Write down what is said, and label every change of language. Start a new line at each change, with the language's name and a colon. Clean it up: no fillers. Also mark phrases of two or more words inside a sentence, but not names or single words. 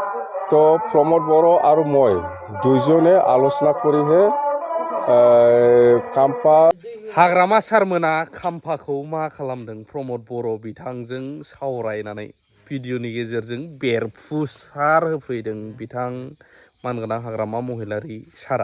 Assamese: তো প্রমোদ বড় আর মই দুইজনে আলোচনা করিহে खाम्फा
Bodo: हाग्रामा सारमोना खाम्फाखौ मा खालामदों प्रमोद बर' बिथांजों सावरायनानै भिडिअनि गेजेरजों बेरफुसार होफैदों बिथां मानगोनां हाग्रामा महिलारि सारा।